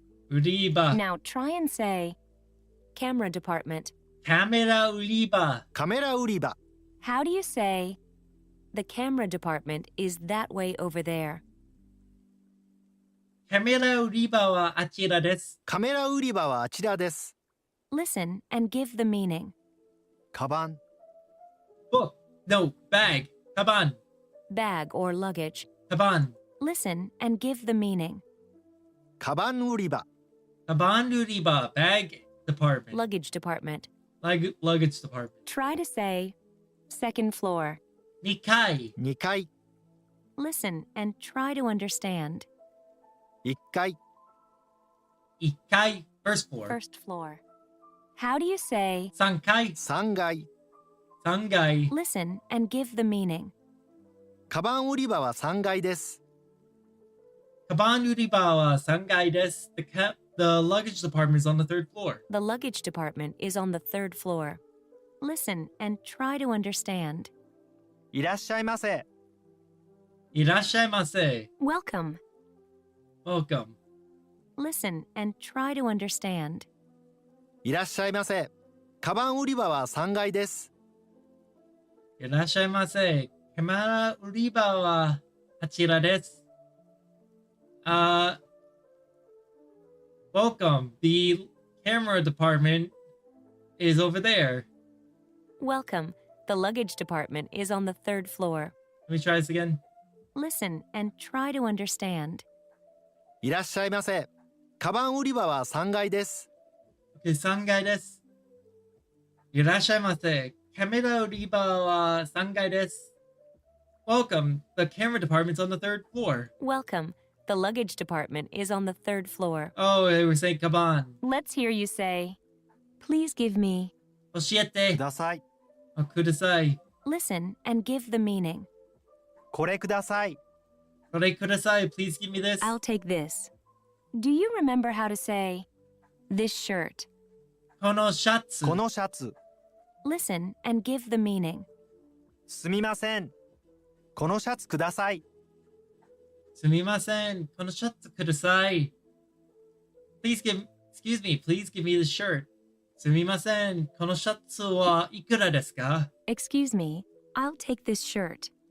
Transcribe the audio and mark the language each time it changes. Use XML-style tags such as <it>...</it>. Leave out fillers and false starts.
<ja>Uriba.</ja> <en>Now try and say camera department.</en> <ja>Camera uriba. カメラ売り場</ja> <en>How do you say the camera department is that way over there?</en> <ja>Camera uriba wa achira desu. カメラ売り場はあちらです</ja> <en>Listen and give the meaning.</en> <ja>カバン</ja> <en>Book. No, bag. Kaban. Bag or luggage.</en> <ja>Kaban.</ja> <en>Listen and give the meaning.</en> <ja>カバン売り場 Kaban uriba.</ja> <en>Bag department. Luggage department. Luggage department. Try to say second floor.</en> <ja>Nikai. 2階</ja> <en>Listen and try to understand.</en> <ja>1階</ja> <en>Ikai. First floor. First floor. How do you say</en> <ja>Sankai. 3階 Sangai.</ja> <en>listen and give the meaning?</en> <ja>カバン売り場は3階です Kaban uriba wa sangai desu.</ja> <en>The luggage department is on the third floor. The luggage department is on the third floor. Listen and try to understand.</en> <ja>いらっしゃいませ Irashaimase.</ja> <en>Welcome. Welcome. Listen and try to understand.</en> <ja>いらっしゃいませカバン売り場は3階です Irashaimase. Camera uriba wa achira desu.</ja> <en>Welcome. The camera department is over there. Welcome. The luggage department is on the third floor. Let me try this again. Listen and try to understand.</en> <ja>いらっしゃいませカバン売り場は3階です Okay, sangai desu. Irashaimase. Camera uriba wa sangai desu.</ja> <en>Welcome. The camera department's on the third floor. Welcome. The luggage department is on the third floor. Oh, they were saying kaban. Let's hear you say, please give me.</en> <ja>く Oshiete. ださい Oh, kudasai.</ja> <en>Listen and give the meaning.</en> <ja>これください Kore kudasai.</ja> <en>Please give me this. I'll take this. Do you remember how to say, this shirt?</en> <ja>Kono shatsu. このシャツ</ja> <en>Listen and give the meaning.</en> <ja>すみませんこのシャツください Sumimasen. Kono shatsu kudasai.</ja> <en>Excuse me, please give me the shirt.</en> <ja>Sumimasen. Kono shatsu wa ikura desu ka?</ja> <en>Excuse me, I'll take this shirt.</en>